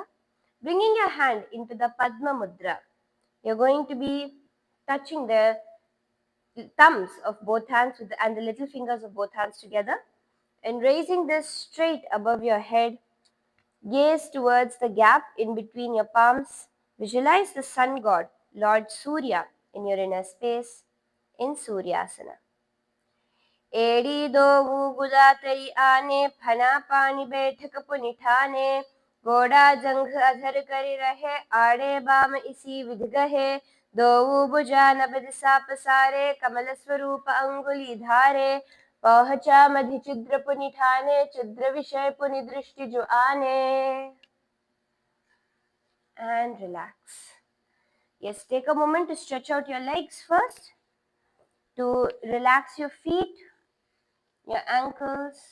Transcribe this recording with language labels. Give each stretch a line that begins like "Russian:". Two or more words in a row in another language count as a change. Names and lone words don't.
English: Bringing your hand into the Padma Mudra. You're going to be touching the thumbs of both hands and the little fingers of both hands together and raising this straight above your head. Gaze towards the gap in between your palms. Visualize the sun god, Lord Surya, in your inner space in Suryasana.
Hindi: एड़ी दो गुदा तरी आने फना पानी बैठक पुनिठाने गोड़ा जंघ अधर करी रहे आड़े बाम इसी विध गहे दो भुजा नबद सा पसारे कमल स्वरूप अंगुली धारे पहुंचा मधि चिद्र पुनिठाने चिद्र विषय पुनि दृष्टि जो आने.
English: And relax. Yes, take a moment to stretch out your legs first, to relax your feet, your ankles.